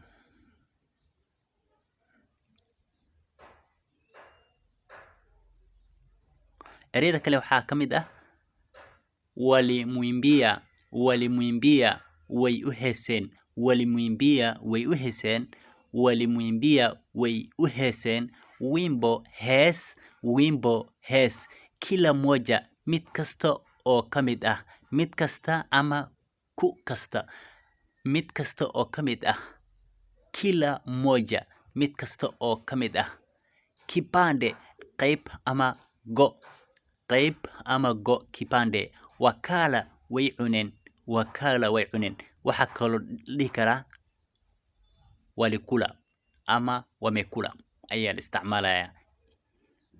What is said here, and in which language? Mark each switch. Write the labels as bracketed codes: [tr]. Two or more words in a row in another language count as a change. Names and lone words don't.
[so] Ereyada kale waxaa kamid ah walimwimbia. Walimwimbia way u heeseen. Walimwimbia way u heeseen. Walimwimbia way u heeseen. Wimbo hees. Wimbo hees. [sw] Kila moja [so] mid kasta oo kamid ah. Mid kasta ama ku kasta. Mid kasta oo kamid ah. [sw] Kila moja [so] mid kasta oo kamid ah. Kipande qayb ama go. Qayb ama go. Kipande. Wakala way cuneen. Wakala way cuneen. Waxa kaloo dhihi karaa walikula ama wamekula ayaa la isticmaalaya.